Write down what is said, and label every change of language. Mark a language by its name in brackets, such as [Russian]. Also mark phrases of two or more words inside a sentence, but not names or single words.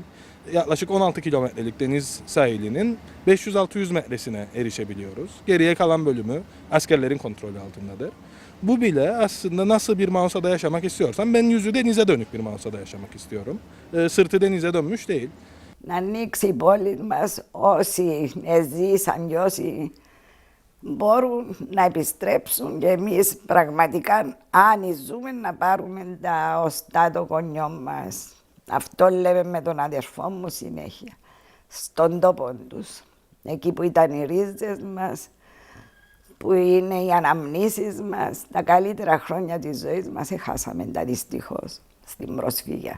[Turkish] Yaklaşık 16 kilometrelik deniz sahilinin 500-600 metresine erişebiliyoruz. Geriye kalan bölümü askerlerin kontrolü altındadır. Bu bile aslında nasıl bir Mausa'da yaşamak istiyorsam ben yüzü denize dönük bir Mausa'da yaşamak istiyorum. Sırtı denize dönmüş değil. [Greek] Να ανοίξει η πόλη μας όσοι ζήσαν και όσοι μπορούν να επιστρέψουν και εμείς πραγματικά αν ζούμε να πάρουμε τα οστά των γονιών μας. Αυτό λέμε με τον αδερφό μου συνέχεια. Στον τόπο τους, εκεί που ήταν οι ρίζες μας, που είναι οι αναμνήσεις μας, τα καλύτερα χρόνια της ζωής μας, χάσαμε τα δυστυχώς στην προσφυγιά.